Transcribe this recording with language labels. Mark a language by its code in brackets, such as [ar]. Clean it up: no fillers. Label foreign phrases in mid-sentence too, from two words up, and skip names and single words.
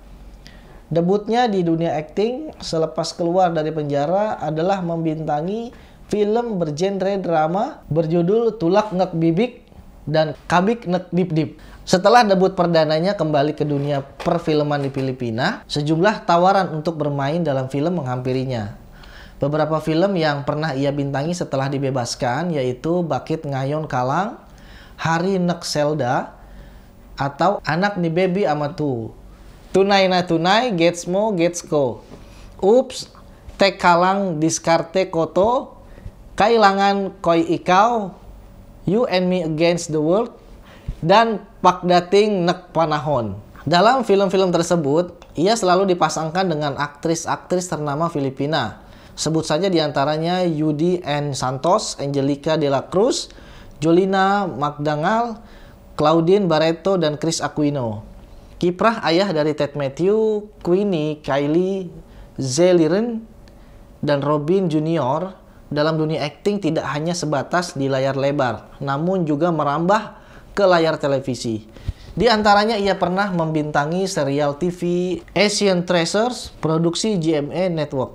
[id] Debutnya di dunia akting selepas keluar dari penjara adalah membintangi film bergenre drama berjudul Tulak Ngek Bibik dan Kabik Nek Dip Dip. Setelah debut perdananya kembali ke dunia perfilman di Filipina, sejumlah tawaran untuk bermain dalam film menghampirinya. Beberapa film yang pernah ia bintangi setelah dibebaskan yaitu Bakit Ngayon Kalang, Hari Nek Selda, atau Anak ni Baby Amatu, Tunay na Tunay, Gets Mo, Gets Ko, Ups, Tek Kalang Diskarte Koto, Kailangan Koi Ikaw, You and Me Against the World, dan Pagdating Nek Panahon. Dalam film-film tersebut, ia selalu dipasangkan dengan aktris-aktris ternama Filipina. Sebut saja diantaranya Yudi N. Santos, Angelica de la Cruz, Jolina Magdangal, Claudine Barreto, dan Chris Aquino. Kiprah ayah dari Ted Matthew, Queenie, Kylie, Zeliren, dan Robin Jr. dalam dunia akting tidak hanya sebatas di layar lebar, namun juga merambah ke layar televisi. Di antaranya ia pernah membintangi serial TV Asian Treasures, produksi GMA Network.